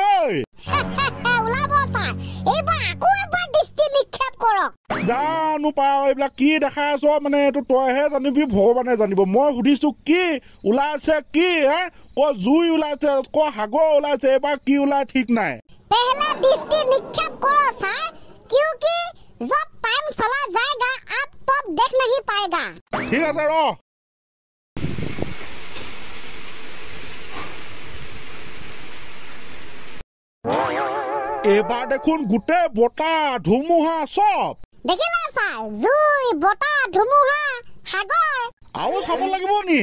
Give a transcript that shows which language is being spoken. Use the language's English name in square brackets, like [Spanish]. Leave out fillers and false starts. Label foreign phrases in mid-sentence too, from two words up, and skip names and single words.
[Assamese] ওলাব ছাৰ এইবাৰ আকৌ এবাৰ দৃষ্টি নিক্ষেপ কৰক জানো পাওঁ এইবিলাক কি দেখাই আছ মানে এইটো তইহে জানিবি ভগৱানে জানিব মই সুধিছো কি ওলাইছে কি জুই ওলাইছে সাগৰ ওলাইছে এইবাৰ কি ওলাই ঠিক নাই [Hindi] पहला दृष्टि निक्षेप करो सर क्योंकि जब टाइम चला जाएगा आप तब देख नहीं पाएगा ठीक है [Assamese] सर এবাৰ দেখোন গোটেই বতাহ ধুমুহা সব দেখিলা স্যার জুই বতাহ ধুমুহা সাগৰ আৰু চাব লাগিব নি